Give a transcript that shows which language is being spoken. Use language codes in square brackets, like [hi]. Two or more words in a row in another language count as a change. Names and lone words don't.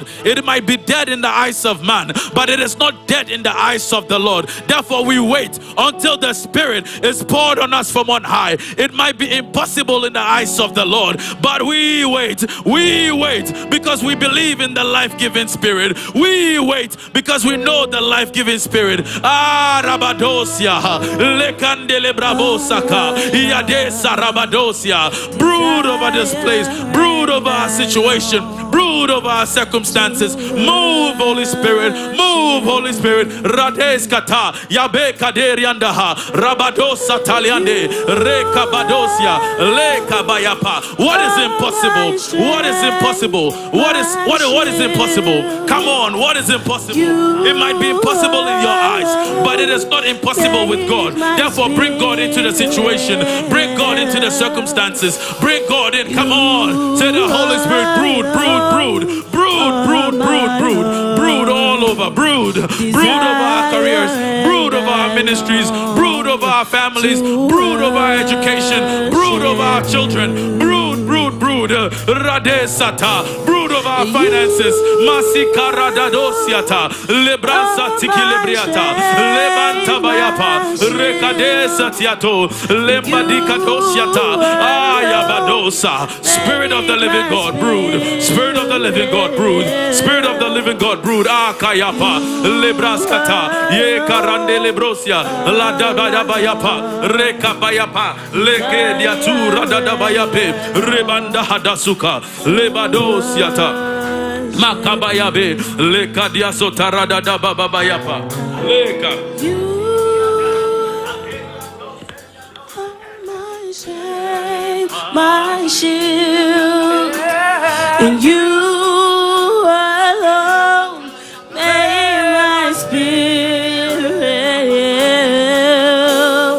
[en] It might be dead in the eyes of man, but it is not dead in the eyes of the Lord. Therefore we wait until the spirit is poured on us from on high. It might be impossible in the eyes of the Lord, but we wait because we believe in the life-giving spirit. We wait because we know the life-giving spirit. Rabadosia lekandele brabosaka iadesa rabadosia. Brood over this place, brood over our situation, brood over our circumstances. Move, Holy Spirit, move, Holy Spirit. Radeskata yabe kaderiandaha rabadosa taliande rekabadosia lekabayapa. What is impossible? What is impossible? What is impossible? Come on, what is impossible? It might be impossible in your eyes, but it is not impossible with God. Therefore, bring God into the situation. Bring God into the circumstances. Bring God in. Come on. Say the Holy Spirit, brood all over. Brood over our careers. Brood over our ministries. Brood over our families. Brood over our education. Brood over our children. Brood. Radesata. Brood over our finances. Masika radadosiata. Lebransa tikilibriata. Levanta bayapa. Rekadesa tiato. Lembadika dosiata. Ayabadosa. Spirit of the living God, brood. Spirit of the living God, brood. Spirit of the living God, brood. Akayapa. Lebraskata. Ye karande lebrosia. Ladabadabayapa. Rekabayapa. Leke diatu radadabayape. Rebanda hadasuka. Lebadosiata. Makabayabe. Leka diasota radadababayapa. Leka. My shield, and you alone make my spirit yield.